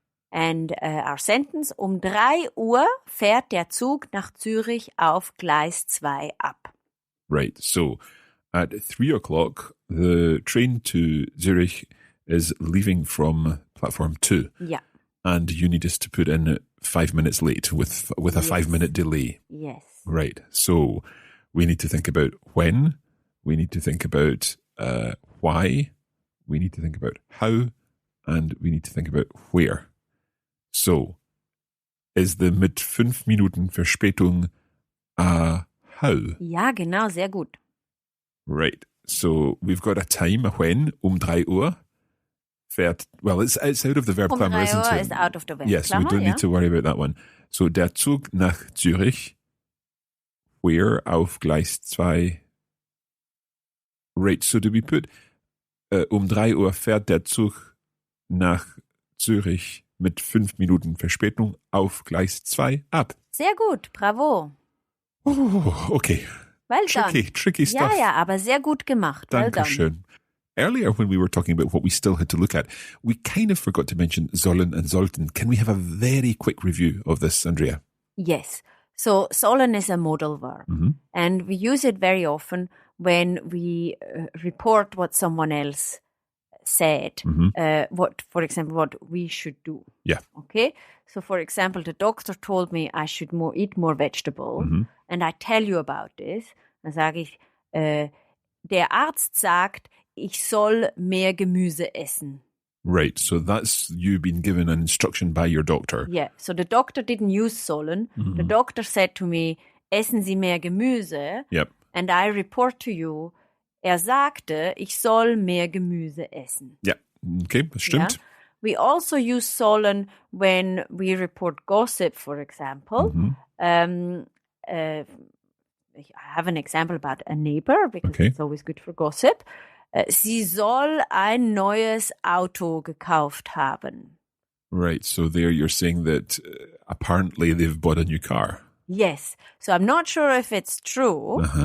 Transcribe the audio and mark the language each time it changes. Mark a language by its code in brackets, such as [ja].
[en] And our sentence, [de] 3 Uhr fährt der Zug nach Zürich auf Gleis 2 ab. [en] Right. So at 3 o'clock, the train to Zurich is leaving from platform 2. Yeah. And you need us to put in 5 minutes late with a 5-minute delay. Yes. Right. So we need to think about when. We need to think about why. We need to think about how. And we need to think about where. So, is the [de] mit 5 Minuten Verspätung [en] a how? [de] Ja, genau, sehr gut. [en] Right. So, we've got a time, a when, [de] 3 Uhr. [en] Fährt, well, it's out of the verb clamor, [de] 3 [en] isn't [de] Uhr [en] it? is out of the verb yes, clamor, we don't need to worry about that one. [de] So, der Zug nach Zürich, where auf Gleis 2. [en] Right, so do we put [de] 3 Uhr fährt der Zug nach Zürich mit 5 Minuten Verspätung auf Gleis 2 ab. Sehr gut, bravo. [en] Oh, okay. Well done. Tricky stuff. [de] Ja, aber sehr gut gemacht. [en] Well done. [de] Dankeschön. [en] Earlier, when we were talking about what we still had to look at, we kind of forgot to mention sollen and sollten. Can we have a very quick review of this, Andrea? Yes. So sollen is a modal verb. And we use it very often when we report what someone else said, for example, what we should do. Yeah. Okay. So, for example, the doctor told me I should eat more vegetables, and I tell you about this. [de] Dann sage ich, der Arzt sagt, ich soll mehr Gemüse essen. [en] Right. So that's you being given an instruction by your doctor. Yeah. So the doctor didn't use sollen. The doctor said to me, [de] essen Sie mehr Gemüse. [en] Yep. And I report to you, [de] sagte, ich soll mehr Gemüse essen. Ja, okay, das stimmt. [en] Yeah? We also use sollen when we report gossip, for example. I have an example about a neighbor, because it's always good for gossip. [de] Sie soll ein neues Auto gekauft haben. [en] Right, so there you're saying that apparently they've bought a new car. Yes, so I'm not sure if it's true.